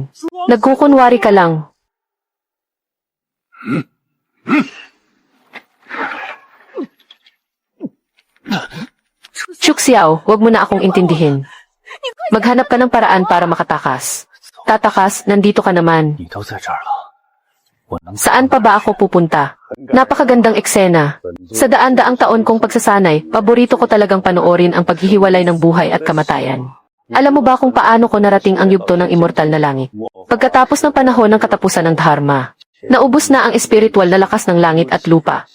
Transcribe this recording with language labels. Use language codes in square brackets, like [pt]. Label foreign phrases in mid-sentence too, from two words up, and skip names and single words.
[tl] Nagkukunwari ka lang. Chuk Xiao, huwag mo na akong intindihin. Maghanap ka ng paraan para makatakas. Tatakas, nandito ka naman. [zh] 你都在这儿了，我能 [tl] Saan pa ba ako pupunta? Napakagandang eksena. Sa daan-daang taon kong pagsasanay, paborito ko talagang panoorin ang paghihiwalay ng buhay at kamatayan. Alam mo ba kung paano ko narating ang yugto ng immortal na langit? Pagkatapos ng panahon ng katapusan ng Dharma, naubos na ang espiritual na lakas ng langit at lupa.